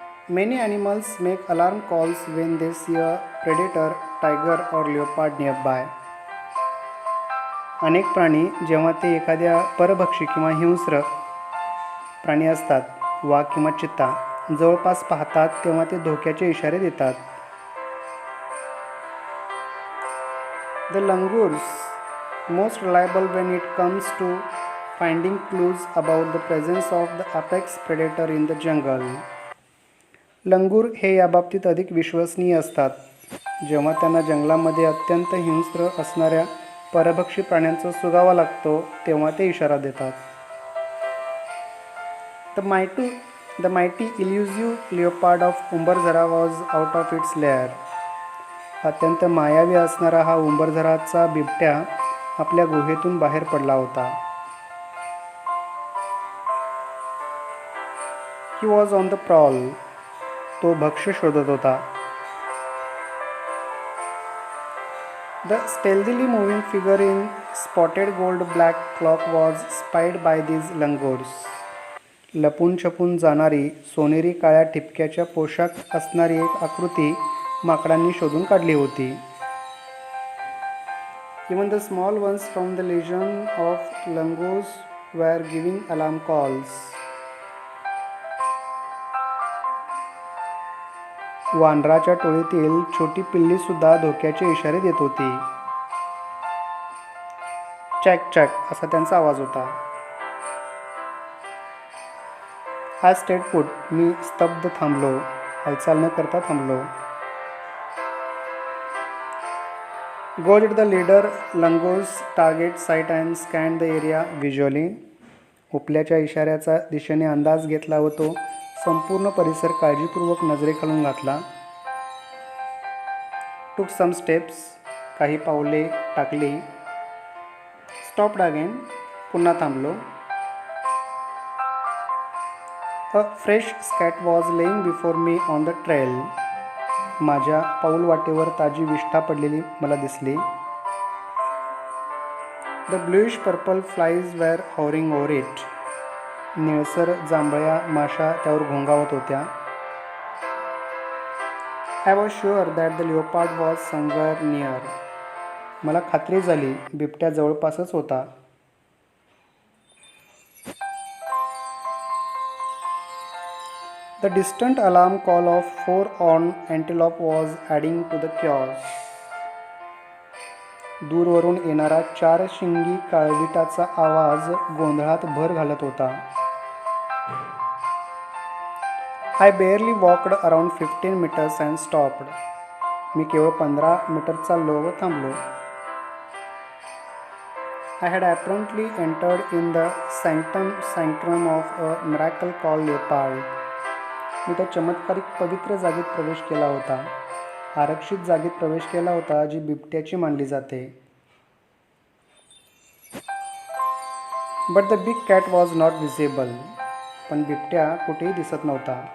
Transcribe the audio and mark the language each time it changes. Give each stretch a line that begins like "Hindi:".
English: Many animals make alarm calls when they see a predator, tiger or leopard nearby.
Marathi: अनेक प्राणी जेव्हा ते एखाद्या परभक्षी किंवा हिंस्र प्राणी असतात, वाघ किंवा चित्ता जवळपास पाहतात तेव्हा ते धोक्याचे इशारे देतात.
English: The langurs, most reliable when it comes to finding clues about the presence of the apex predator in the jungle.
Marathi: लंगूर हे याबाबतीत अधिक विश्वसनीय असतात जेव्हा त्यांना जंगलामध्ये अत्यंत हिंस्र असणाऱ्या परभक्षी प्राण्यांचा सुगावा लागतो तेव्हा ते इशारा देतात.
English: The mighty elusive leopard of Umbarzara was out of its lair.
Marathi: अत्यंत मायावी असणारा हा उंबरझराचा बिबट्या आपल्या गुहेतून बाहेर पडला होता.
English: He was on the prowl.
Marathi: तो भक्ष्य शोधत होता.
English: The stealthily moving figure in spotted gold black cloak was spied by these langurs.
Marathi: लपून छपून जाणारी सोनेरी काळ्या ठिपक्याच्या पोशाख असणारी एक आकृती माकडांनी शोधून काढली होती.
English: Even the small ones from the legion of langurs were giving alarm calls.
Marathi: वानराच्या टोळीतील छोटी पिल्ली सुद्धा धोक्याचे इशारे देत होती. चॅक चॅक असा त्यांचा आवाज होता.
English: I stayed put.
Marathi: मी स्तब्ध थांबलो, हालचाल न करता थांबलो.
English: Goaded the leader langurs target sight and scanned the area visually.
Marathi: उपल्याच्या इशाऱ्याचा दिशेने अंदाज घेतला व तो संपूर्ण परिसर काळजीपूर्वक नजरेखालून घातला.
English: Took some steps.
Marathi: काही पावले टाकली.
English: Stopped again.
Marathi: पुन्हा थांबलो.
English: A fresh scat was laying before me on the trail.
Marathi: माझ्या पाऊलवाटेवर ताजी विष्ठा पडलेली मला दिसली.
English: The bluish purple flies were hovering over it.
Marathi: निळसर जांभळ्या माशा त्यावर घोंगावत होत्या.
English: I was sure that the leopard was somewhere near.
Marathi: मला खात्री झाली बिबट्या जवळपासच होता.
English: The distant alarm call of four-horned antelope was adding to the chaos.
Marathi: दूरवरून येणारा चार शिंगी काळविटाचा आवाज गोंधळात भर घालत होता.
English: I barely walked around 15 meters and stopped.
Marathi: मी केवळ 15 मीटर चाललो व थांबलो.
English: I had apparently entered in the sanctum of a miracle called leopard.
Marathi: मी त्या चमत्कारिक पवित्र जागेत प्रवेश केला होता, आरक्षित जागेत प्रवेश केला होता जी बिबट्याची मानली जाते.
English: But the big cat was not visible.
Marathi: पण बिबट्या कुठेही दिसत नव्हता.